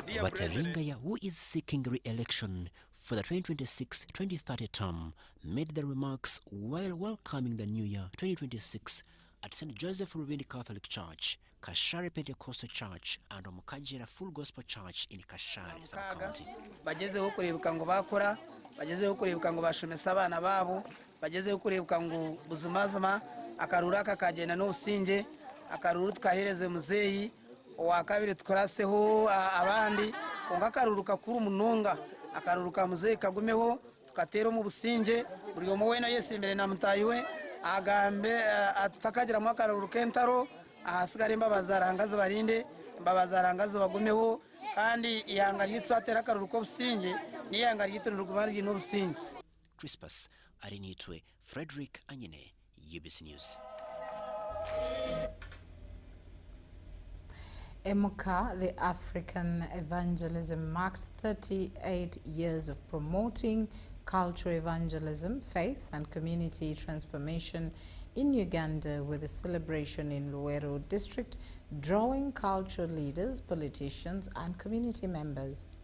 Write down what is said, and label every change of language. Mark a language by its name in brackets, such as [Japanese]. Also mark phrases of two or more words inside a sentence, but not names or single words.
[English] Bataringaya, who is seeking re-election for the 2026-2030 term, made the remarks while welcoming the new year 2026 at St. Joseph Rubindi Catholic Church, Kashari Pentecostal Church, and Omukajira Full Gospel Church in Kashari Sub-County. [Nyankole] Bagezeho kurebuka ngo bakora, bagezeho kurebuka ngo bashomesa abana babo, bagezeho kurebuka ngo buzimazima, akarura kakagenda n'ubusinge, akaruru twahereze muzeyi, wa kabiri twaraseho abandi, konga akaruru kakuru umununga, akaruru ka muzeyi kagumeho, tukatera mu businge, buri omo wena yese imbere na mutayiwe, agambe atakagira mu akaruru kentaro, ahasigara imbabazi arangaze barinde, imbabazi arangaze bagumeho, kandi ihanga ryiswatera akaruru ko businge, n'ihanga ryitonera rugumari n'ubusinge. Crispus Arinitwe, Frederick Anyene, UBC News. [English] EMUCA, the African Evangelism, marked 38 years of promoting cultural evangelism, faith and community transformation in Uganda with a celebration in Luweero district, drawing cultural leaders, politicians and community members.